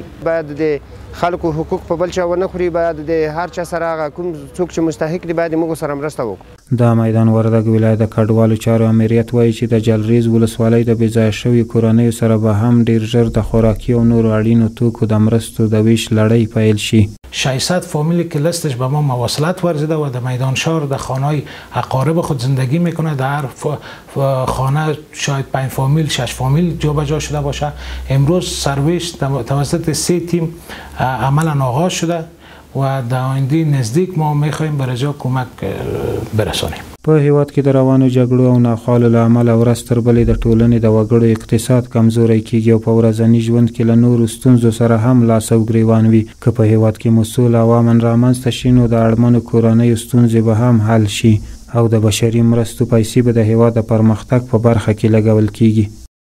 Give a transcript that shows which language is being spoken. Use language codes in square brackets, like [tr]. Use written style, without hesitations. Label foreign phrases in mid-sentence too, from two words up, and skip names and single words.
[ps] باید د خلکو حقوق په بل چا ونه خوري، باید د هر چا سره هغه کوم څوک چې مستحق دي باید موږ سره مرسته وکړو. د میدان وردګ ولایت د کډوالو چارو امریت وایي چې د جلریز ولسوالۍ د بېځایه شوي کورنیو سره به هم ډیر ژر د خوراکي او نورو اړینو توکو د مرستو د ویش لړۍ پیل شي. [fa] 600 فامیلی که لستش به ما مواصلت ورزیده و در میدان شهر در خانه‌های اقارب خود زندگی میکنه. در هر خانه شاید 5 فامیل 6 فامیل جابجا شده باشه. امروز سرویش توسط 3 تیم عملا آغاز شده و در آینده نزدیک ما میخوایم برای جا کمک برسانیم. [ps] په هیواد کې د روانو جګړو او ناخوالو له امله ورځ تر بلې د ټولنې د وګړو اقتصاد کمزوری کیږي او په ورځني ژوند کې له نورو ستونزو سره هم لاس او ګریوان وي. که په هیواد کې مسؤل او امن رامنځته شي نو د اړمنو کورنیو ستونزې به هم حل شي او د بشري مرستو پیسې به د هیواد د پرمختګ په برخه کې لګول کیږي.